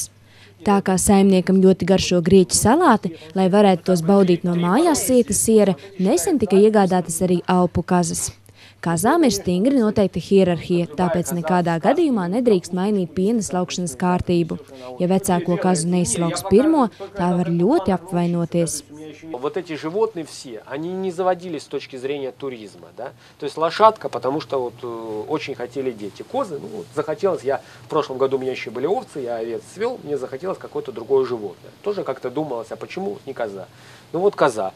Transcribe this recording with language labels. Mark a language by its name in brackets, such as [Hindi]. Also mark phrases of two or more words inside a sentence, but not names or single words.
[Latvian] Tā kā saimniekam ļoti garšo grieķu salāti, lai varētu tos baudīt no mājās sieta siera, nesen tika iegādātas arī alpu kazas. Kazām ir stingri noteikta hierarhija, tāpēc nekādā gadījumā nedrīkst mainīt piena slaukšanas kārtību. Ja vecāko kazu neizslauks pirmo, tā var ļoti apvainoties. [Russian] Вот эти животные все, они не заводились с точки зрения туризма, да? То есть лошадка, потому что вот очень хотели дети. Козы, ну, вот, захотелось, в прошлом году у меня еще были овцы, я овец свел, мне захотелось какое-то другое животное. Тоже как-то думалось, а почему не коза? Ну вот коза.